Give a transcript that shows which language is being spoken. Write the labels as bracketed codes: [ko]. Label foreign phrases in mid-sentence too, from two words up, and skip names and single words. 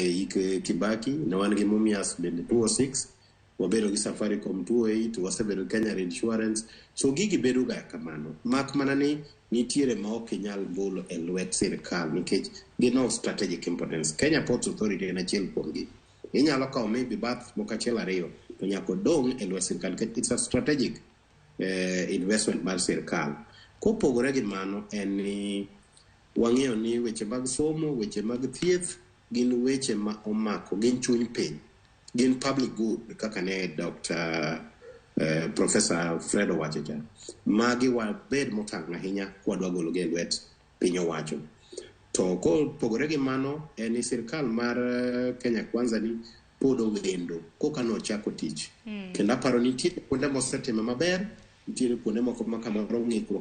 [luo] hik Kibaki ne wan gi Mumias bende 206 wabedo gi Safaricom 208 wasebedo Kenya Insurance so gigi bedo ga kamano mak mana ni nitiere ma ok nyal bolo e lwet sirkal nikech gino [en] strategic importance [luo] Kenya Ports Authority en achiel kuom gi inyalo kawo maybe bath moko achiel ariyo to nyaka dong e lwet sirkal [en] it's a strategic investment [luo] mar sirkal kopogore gi mano en ni wang'eyo ni weche mag somo weche mag thieth gin weche ma omako gin chuny piny gin [en] public good [luo] kaka ne Dr. Professor Fred owacho magi wabed motang' ahinya kwadwa golo gi lwet piny owacho to kopogore gi mano en ni sirkal mar Kenya Kwanza ni pod owendo koka nochako tich kendo aparo ni nitie kuonde mosetimo maber nitiere kuonde moko ma kamoro ng'ikruok